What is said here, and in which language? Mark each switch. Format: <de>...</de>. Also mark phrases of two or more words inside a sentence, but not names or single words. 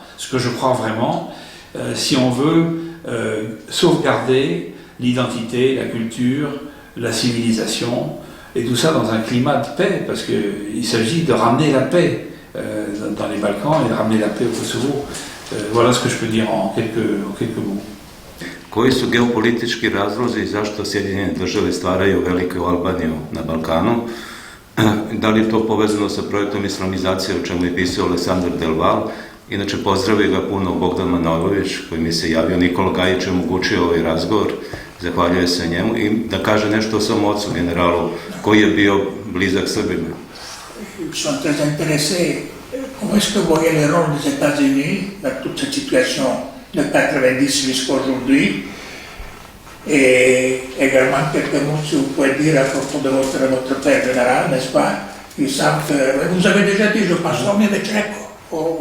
<fr>Ce que je crois vraiment, si on veut sauvegarder l'identité, la culture, la civilisation, et tout ça dans un climat de paix, parce qu'il s'agit de ramener la paix dans les Balkans et de ramener la paix au Kosovo. Voilà ce que je peux dire en quelques mots.</fr> <sr>Koji su geopolitički razlozi zašto Sjedinjene države stvaraju veliku Albaniju na Balkanu? Da li je to povezano sa projektom islamizacije, o čemu je pisao Aleksandar Del Val? Inače, pozdravio ga puno Bogdan Manojlović, koji mi se javio. Nikola Gajić je omogućio ovaj razgovor, zahvaljuje se njemu, i da kaže nešto o svom ocu, generalu, koji je bio blizak Srbima.</sr> <fr>Sono très intéressé. Comment est-ce que vous voyez le rôle des États-Unis dans toute cette situation de 90 jusqu'à aujourd'hui? Et également quelques mots, si vous pouvez dire à propos de votre père général, n'est-ce pas? Ils savent que, vous avez déjà dit, je pense, on est avec l'ECO.</fr>